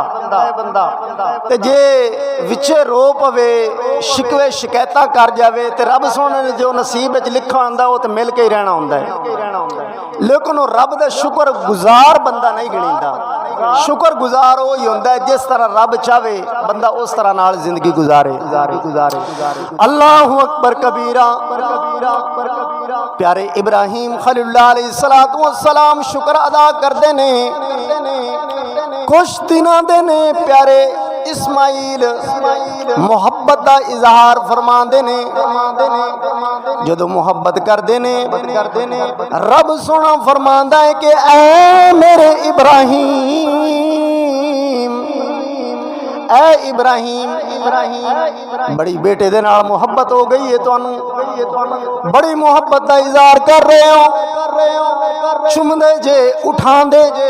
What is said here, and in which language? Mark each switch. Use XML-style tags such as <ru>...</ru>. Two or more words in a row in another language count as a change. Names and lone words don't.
<pa>تے جے وچے رو پوے، شکوے شکایتاں کر جاوے تے رب سوہنے نے جو نصیب وچ لکھا ہندا وو تے مل کے ہی رہنا ہندا ہے. لیکن وو رب دا شکر گزار بندہ نہیں گنیندا۔ شکر گزار وو ہی ہوندا ہے جس طرح رب چاہے بندہ اس طرح نال زندگی گزارے.</pa> <ar>الله أكبر كبيرا.</ar> <pa>پیارے ابراہیم خلیل اللہ</pa> <ar>عليه الصلاة والسلام</ar> <pa>شکر ادا کرتے نے. کچھ دنوں دے نے پیارے اسماعیل محبت کا اظہار فرماتے نے. جدوں محبت کرتے نے رب سوہنا فرماندا ہے کہ اے میرے ابراہیم بڑی بیٹے دے نال محبت ہو گئی ہے، تہانوں بڑی محبت کا اظہار کر رہے ہو، چمدے جے اٹھاندے جے.</pa>